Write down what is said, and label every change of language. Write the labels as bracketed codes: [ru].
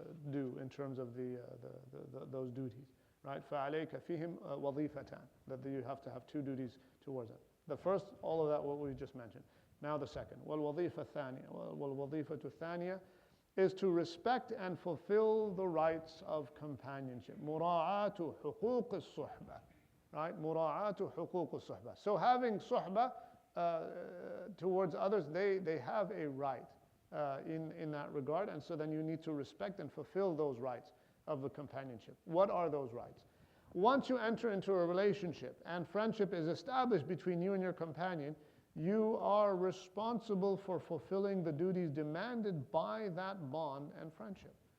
[en] do in terms of those duties, right? [ar] فَعَلَيْكَ فِيهِمْ وَظِيفَتَانِ, [en] that you have to have two duties towards them. The first, all of that, what we just mentioned. Now the second, [ar] وَالْوَظِيفَةُ الثَّانِيَةُ وَالْوَظِيفَةُ الثَّانِيَةُ [en] is to respect and fulfill the rights of companionship. [ar] مُرَاعَاةُ حُقُوقِ الصُّحْبَةِ, right? مُرَاعَاةُ حُقُوقِ الصُّحْبَةِ. [en] So having suhbah towards others, they have a right in that regard, and so then you need to respect and fulfill those rights of the companionship. What are those rights? Once you enter into a relationship and friendship is established between you and your companion, you are responsible for fulfilling the duties demanded by that bond and friendship.